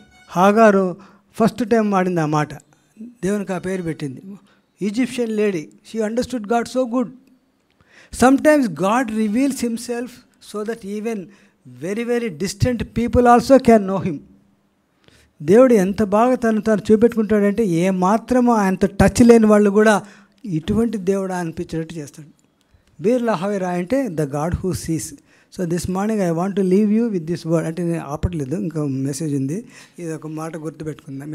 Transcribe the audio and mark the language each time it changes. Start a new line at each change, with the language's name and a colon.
Telugu: హాగారు first time వాడింది ఆ మాట, దేవునికి ఆ పేరు పెట్టింది. Egyptian lady,
English: She understood God so good. Sometimes God reveals himself so that even very, very distant people also can know him.
Telugu: దేవుడు ఎంత బాగా తను చూపెట్టుకుంటాడంటే ఏ మాత్రమో ఆయనతో టచ్ లేని వాళ్ళు కూడా ఇటువంటి దేవుడు అనిపించేటట్టు చేస్తాడు.
English: Beer Lahai Roi అంటే the God who sees. So this morning I want to leave you with this word.
Telugu: అంటే నేను ఆపట్లేదు, ఇంకా మెసేజ్ ఉంది, ఇది ఒక మాట గుర్తుపెట్టుకుందాం.